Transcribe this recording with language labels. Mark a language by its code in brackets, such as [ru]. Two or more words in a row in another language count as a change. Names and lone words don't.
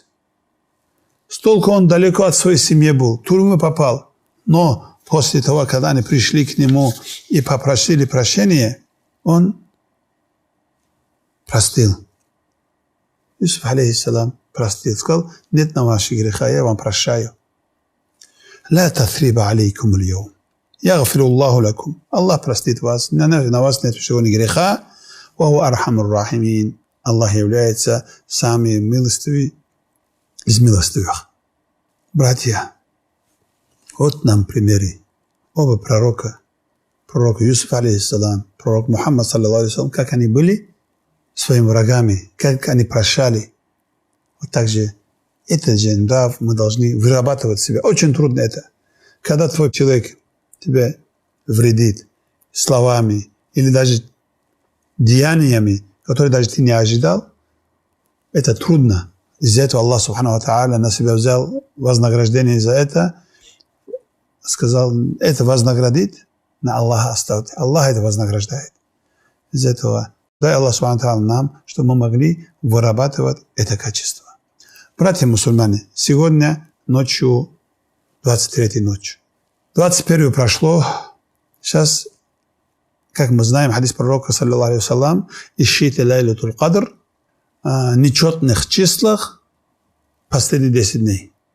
[ru] Столько он далеко от своей семьи был, в тюрьму попал. Но после того, когда они пришли к нему и попросили прощения, он простил. Юсуф, алейхиссалам, простил. Сказал: нет на ваши греха, я вам прощаю. [ar] «لا تثريب عليكم اليوم. يغفر الله لكم». [ru] Аллах простит вас. На вас нет всего ни греха. [ar] «وهو أرحم الراحمين». [ru] Аллах является самым милостивым из милостивых. Братья, вот нам примеры. Оба пророка. Пророк Юсуф, алейхиссалам, пророк Мухаммад, [ar] صلى الله عليه وسلم, [ru] как они были своими врагами, как они прощали. Вот так же этот же нрав мы должны вырабатывать в себе. Очень трудно это. Когда твой человек тебя вредит словами или даже деяниями, которые даже ты не ожидал, это трудно. Из-за этого [ar] الله سبحانه وتعالى [ru] на себя взял вознаграждение за это. Сказал: это вознаградит, на Аллаха оставьте. Аллах это вознаграждает. Из-за этого дай [ar] الله سبحانه وتعالى [ru] нам, чтобы мы могли вырабатывать это качество. Братья мусульмане, сегодня ночью 23-й ночь. 21-ю прошло. Сейчас, как мы знаем, хадис пророка, [ar] صلى الله عليه وسلم, [ru] ищите [ar] ليلة القدر, [ru] нечетных числах последние 10 дней.